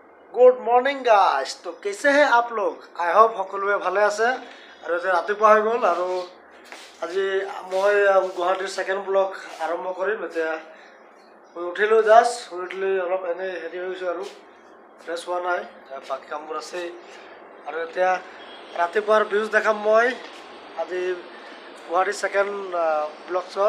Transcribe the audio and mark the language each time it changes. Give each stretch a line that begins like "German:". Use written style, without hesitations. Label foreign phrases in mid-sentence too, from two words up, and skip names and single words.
English: good morning guys.
Hindi: तो कैसे हैं आप लोग?
English: I hope
Assamese: সকলোৱে ভালে আছে আৰু যে ৰাতিপুৱা হৈ গ'ল আৰু আজি মই গুৱাহাটীৰ
English: second vlog
Assamese: আৰম্ভ কৰিম। এতিয়া মই উঠিলো, জাষ্ট শুই উঠলি অলপ এনে হেৰি হৈছোঁ আৰু ফ্ৰেছ হোৱা নাই, বাকী কামবোৰ আছে। আৰু এতিয়া ৰাতিপুৱাৰ ভিউজ দেখাম মই আজি গুৱাহাটীৰ
English: second vlogs.